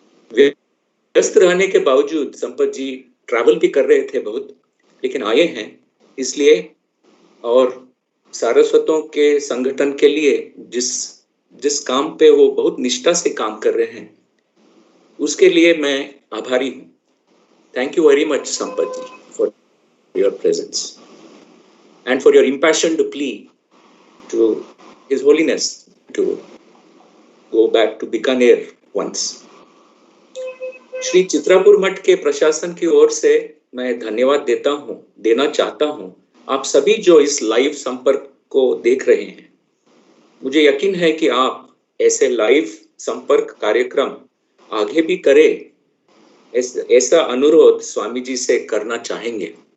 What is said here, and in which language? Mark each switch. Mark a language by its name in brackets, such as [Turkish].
[Hindi] व्यस्त रहने के बावजूद संपत जी ट्रैवल भी कर रहे थे बहुत, लेकिन आए हैं इसलिए, और सारस्वतों के संगठन के लिए जिस काम पे वो बहुत निष्ठा से काम कर रहे हैं, उसके लिए मैं आभारी हूँ। [English] Thank you very much Sampat ji for your presence and for your impassioned plea to His Holiness to go back to Bikaner once. [Hindi] Shri Chitrapur मठ के प्रशासन की ओर से मैं धन्यवाद देना चाहता हूं आप सभी जो इस लाइव संपर्क को देख रहे हैं। मुझे यकीन है कि आप ऐसे लाइव संपर्क कार्यक्रम आगे भी करें, ऐसा अनुरोध स्वामी जी से करना चाहेंगे।